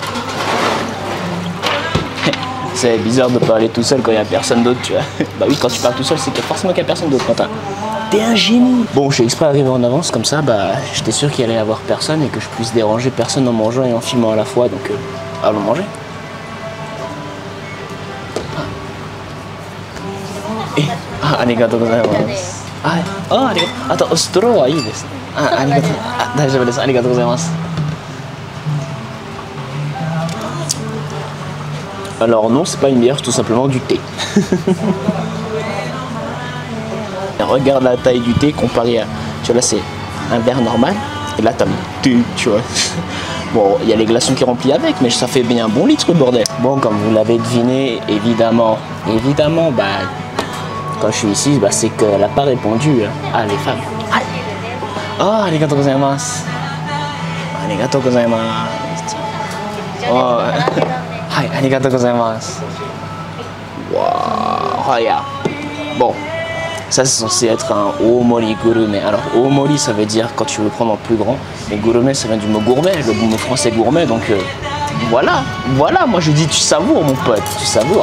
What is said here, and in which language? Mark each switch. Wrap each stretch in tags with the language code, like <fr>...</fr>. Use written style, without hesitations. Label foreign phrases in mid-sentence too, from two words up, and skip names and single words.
<fr>C'est bizarre de parler tout seul quand il n'y a personne d'autre, tu vois. Bah oui, quand tu parles tout seul, c'est qu'il y a forcément qu'il n'y a personne d'autre, Quentin. T'es un génie. Bon, je suis exprès arrivé en avance, comme ça, bah, j'étais sûr qu'il allait y avoir personne et que je puisse déranger personne en mangeant et en filmant à la fois, donc allons manger.</fr> <ja>ありがとうございます. ありがとう. Attends, straw はいいです。ありがとう. 大丈夫です。ありがとうございます.</ja> <fr>Alors non, c'est pas une bière, c'est tout simplement du thé. Regarde la taille du thé comparé à... Tu vois là, c'est un verre normal. Et là, t'as le thé, tu vois. Bon, il y a les glaçons qui remplissent avec, mais ça fait bien un bon litre, le bordel. Bon, comme vous l'avez deviné, évidemment, bah, quand je suis ici, bah, c'est qu'elle n'a pas répondu à les femmes.</fr> <ja>Oh, ありがとうございます。ありがとうございます. Oh, hi, ありがとうございます.</ja> <fr>Wow, regarde. Bon, ça c'est censé être un omori gourmet. Alors, omori, ça veut dire quand tu veux prendre en plus grand. Et gourmet, ça vient du mot gourmet, le mot français gourmet. Donc, voilà, moi je dis, tu savoures, mon pote, tu savoures.</fr>